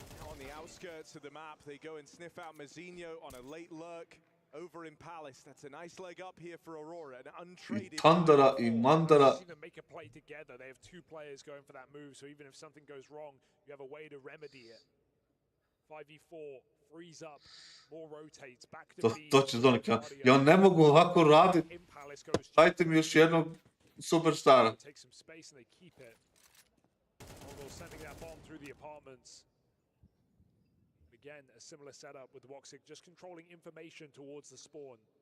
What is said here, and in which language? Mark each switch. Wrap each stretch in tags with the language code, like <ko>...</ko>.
<en>On the outskirts of the map, they go and sniff out Mazinho on a late lurk. Over in Palace, that's a nice leg up here for Aurora, an untraded.</en> <sr>Tandara i Mandara.</sr> <en>Make a play together. They have two players going for that move, so even if something goes wrong, you have a way to remedy it. 5v4, freeze up, more rotates, back to B.</en> <sr>To će Zonik, ja ne mogu ovako raditi. Dajte mi još jednog superstara.</sr> <en>Take some space and they keep it. Mongols sending that bomb through the apartments. Again, a similar setup with Woxic just controlling information towards the spawn.</en>